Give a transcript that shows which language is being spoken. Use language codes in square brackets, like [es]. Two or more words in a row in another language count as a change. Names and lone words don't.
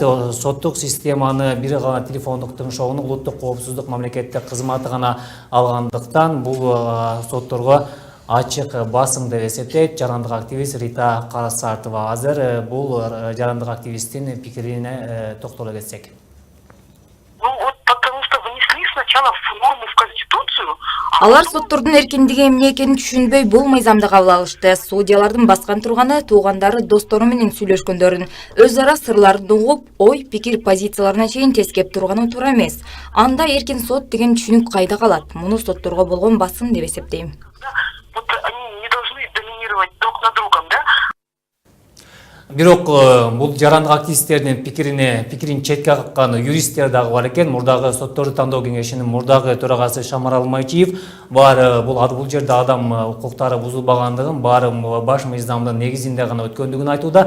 [ky] Соттук системаны бир гана телефондук тыңшоону улуттук коопсуздук мамлекеттик кызматы гана алгандыктан бул сотторго ачык басым деп эсептейт жарандык активист Рита Карасартова. Азыр бул жарандык активисттин пикирине токтоло кетсек. [ru] Потому что внесли сначала норму в Конституцию. [ky] Алар соттордун эркиндиги эмне экенин түшүнбөй бул мыйзамды кабыл алышты. Судьялардын баскан турганы туугандары, достору менен сүйлөшкөндөрүн, өз ара сырларын угуп, ой, пикир, позицияларына чейин тескеп турганы туура эмес. Анда эркин сот деген түшүнүк кайда калат? Муну сотторго болгон басым деп эсептейм. [ru] Вот они не должны доминировать друг над другом, да? [ky] Бирок бул жарандык активисттердин пикирин четке каккан юристтер дагы бар экен. Мурдагы сотторду тандоо кеңешинин мурдагы төрагасы Шамарал Майчиев бул жерде адам укуктары бузулбагандыгын, баары баш мыйзамдын негизинде гана өткөндүгүн айтууда.